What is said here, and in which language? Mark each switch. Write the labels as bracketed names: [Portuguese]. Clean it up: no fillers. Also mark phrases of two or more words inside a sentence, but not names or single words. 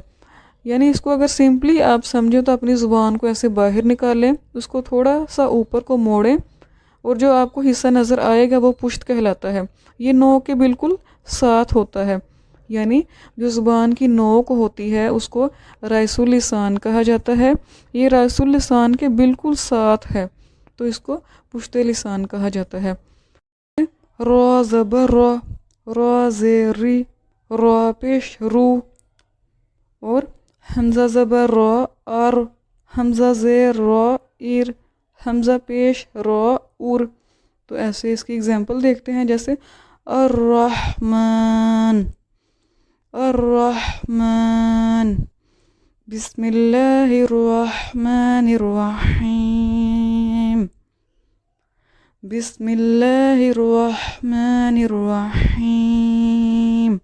[Urdu] یعنی اس کو اگر سمپلی آپ سمجھیں تو اپنی زبان کو ایسے باہر نکالیں، اس کو تھوڑا سا اوپر کو موڑیں اور جو آپ کو حصہ نظر آئے گا وہ پشت کہلاتا ہے۔ یہ نوک کے بالکل ساتھ ہوتا ہے، یعنی جو زبان کی نوک ہوتی ہے اس کو [Arabic] رئیس اللسان [Urdu] کہا جاتا ہے۔ یہ [Arabic] رئیس اللسان [Urdu] کے بالکل ساتھ ہے تو اس کو پشت لسان کہا جاتا ہے۔ را زبر را، را زیر ری، را پیش رو، اور حمزہ زبر را ار، حمزہ زیر را ایر، حمزہ پیش را اور۔ تو ایسے اس کی اگزامپل دیکھتے ہیں، جیسے [Arabic] الرحمن، الرحمن، بسم اللہ الرحمن الرحیم، بسم اللہ الرحمن الرحیم۔